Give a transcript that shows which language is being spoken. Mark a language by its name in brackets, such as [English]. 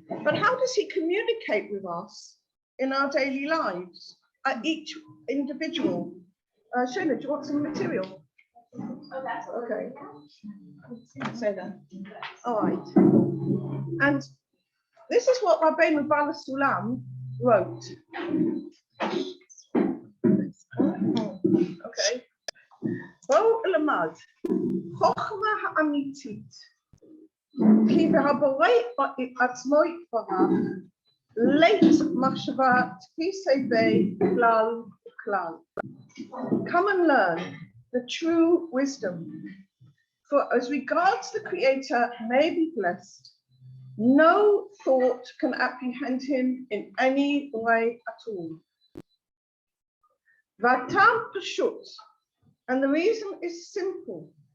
[English] But how does he communicate with us in our daily lives, each individual? Shona, do you want some material? Okay. Say that. All right. And this is what Rabbi Yehudah Leib Ashlag wrote. Okay. [Hebrew] בואו למד, חוכמה האמיתית, כי בהבורא עצמו יתברך, לית מחשבה תפיסי בי כלל וכלל. [English] Come and learn the true wisdom, for as regards the Creator may be blessed, no thought can apprehend him in any way at all. [Hebrew] Vatam pashut, [English] and the reason is simple.